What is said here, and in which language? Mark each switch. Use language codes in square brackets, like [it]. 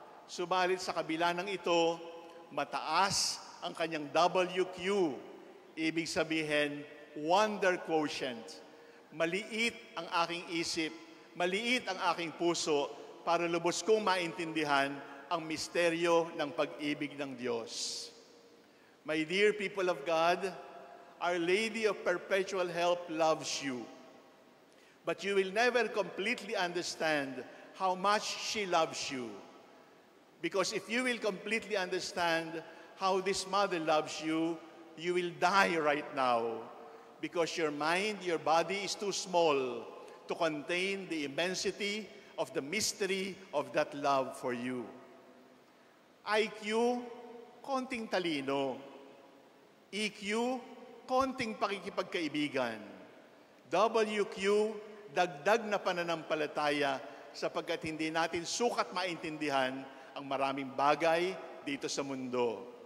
[tl] Subalit sa kabila ng ito, mataas ang kanyang WQ. Ibig sabihin, wonder quotient. Maliit ang aking isip, maliit ang aking puso para lubos kong maintindihan ang misteryo ng pag-ibig ng Diyos. [en] My dear people of God, Our Lady of Perpetual Help loves you. But you will never completely understand how much she loves you. Because if you will completely understand how this mother loves you, you will die right now. Because your mind, your body is too small to contain the immensity of the mystery of that love for you. [tl] IQ, konting talino. EQ, konting pakikipagkaibigan. WQ, dagdag na pananampalataya sapagkat hindi natin sukat maintindihan ang maraming bagay dito sa mundo.